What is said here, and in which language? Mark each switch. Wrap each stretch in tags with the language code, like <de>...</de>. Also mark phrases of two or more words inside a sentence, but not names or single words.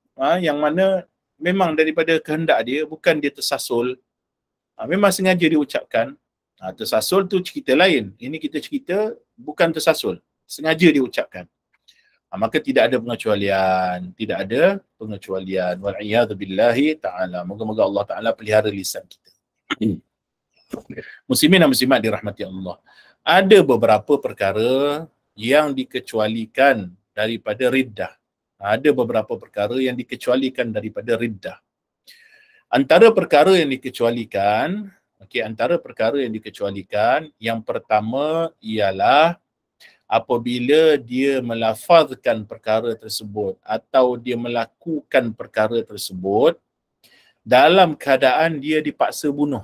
<ms>Yang mana memang daripada kehendak dia, bukan dia tersasul. Memang sengaja dia ucapkan. Tersasul tu cerita lain. Ini kita cerita bukan tersasul, sengaja dia ucapkan. Maka tidak ada pengecualian, tidak ada pengecualian.</ms> <ar>والعياذ بالله تعالى.</ar> <ms>Moga-moga Allah Ta'ala pelihara lisan kita. Muslimin dan muslimat dirahmati Allah. Ada beberapa perkara yang dikecualikan daripada riddah. Ada beberapa perkara yang dikecualikan daripada riddah. Antara perkara yang dikecualikan, antara perkara yang dikecualikan, yang pertama ialah apabila dia melafazkan perkara tersebut atau dia melakukan perkara tersebut dalam keadaan dia dipaksa bunuh.</ms>